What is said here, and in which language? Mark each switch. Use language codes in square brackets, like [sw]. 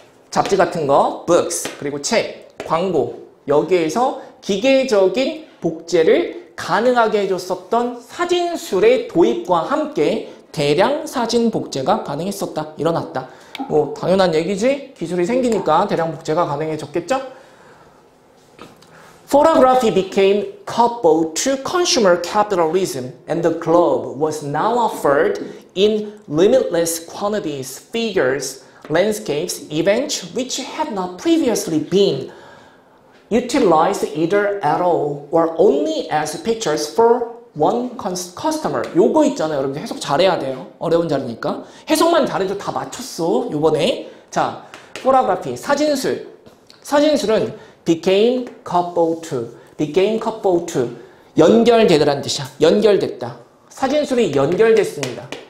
[ko] 잡지 같은 거, books, 그리고 책, 광고. 여기에서 기계적인 복제를 가능하게 해줬었던 사진술의 도입과 함께 대량 사진 복제가 가능했었다. 일어났다. 뭐 당연한 얘기지. 기술이 생기니까 대량 복제가 가능해졌겠죠? [en] Photography became coupled to consumer capitalism and the globe was now offered in limitless quantities, figures, landscapes, events which had not previously been utilized either at all or only as pictures for one customer. [ko] 요거 있잖아요. 여러분들 해석 잘해야 돼요. 어려운 자리니까. 해석만 잘해도 다 맞췄어. 요번에. 자, photography, 사진술. [en] 사진술은 became coupled to. [ko] 연결되더란 뜻이야. 연결됐다. 사진술이 연결됐습니다.